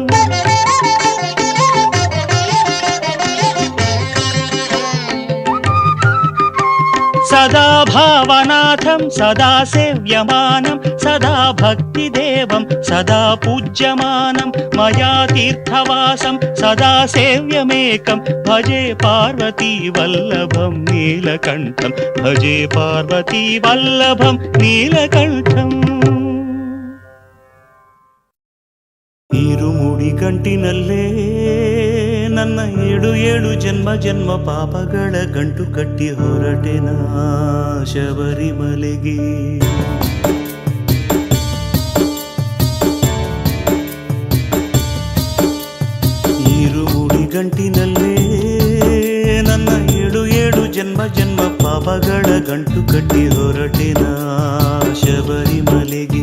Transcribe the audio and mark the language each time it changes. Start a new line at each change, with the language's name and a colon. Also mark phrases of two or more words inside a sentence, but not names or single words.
Sanskrit: సదా భావనాథం సదా సేవ్యమానం సదా భక్తిదేవం సదా పూజ్యమానం మయా తీర్థవాసం సదా సేవ్యమేకం భజే పార్వతీ వల్లభం నీలకంఠం భజే పార్వతీ వల్లభం నీలకంఠం.
Kannada: ಇರುಮುಡಿ ಗಂಟಿನಲ್ಲೇ ನನ್ನ ಏಳು ಏಳು ಜನ್ಮ ಜನ್ಮ ಪಾಪಗಳ ಗಂಟು ಕಟ್ಟಿ ಹೊರಟೆನ ಶಬರಿಮಲೆಗೆ. ಇರುಮುಡಿ ಗಂಟಿನಲ್ಲೇ ನನ್ನ ಏಳು ಏಳು ಜನ್ಮ ಜನ್ಮ ಪಾಪಗಳ ಗಂಟು ಕಟ್ಟಿ ಹೊರಟೆನ ಶಬರಿಮಲೆಗೆ.